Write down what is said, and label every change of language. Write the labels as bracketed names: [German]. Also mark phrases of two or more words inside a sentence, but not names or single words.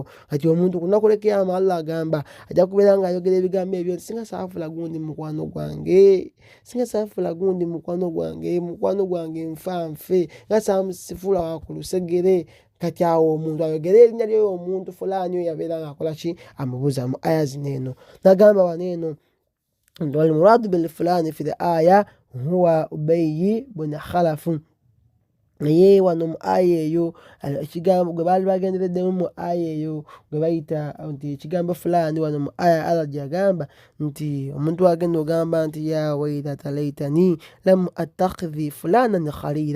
[Ganda] Kati omuntu ku lunaku lw'ekiyama Allah agamba ajja kubeera ng'ayogera ebigambo ebyo, singa saafula gundi mukwano gwange, singa saafula gundi mukwano gwange nfanfe, nga saamusifuula wa ku lusegere. Kati awo omuntu ayogera erinnya lyoyo omuntu fulaani oyo yabeera ng'akola ki, amubuuza mu aya zino eno. [Arabic] N'agamba wano eno والمراد بفلان في الآية هو أبي بن خلف. [Ganda] Naye wano mu aya eyo ekigambo gwe baali bagendereddemu mu aya eyo gwe bayita nti ekigambo fulaani, wano mu aya Allah gyagamba nti omuntu agenda ogamba nti [Arabic] يا ويلتا ليتني لم أتخذ فلانا خليلا.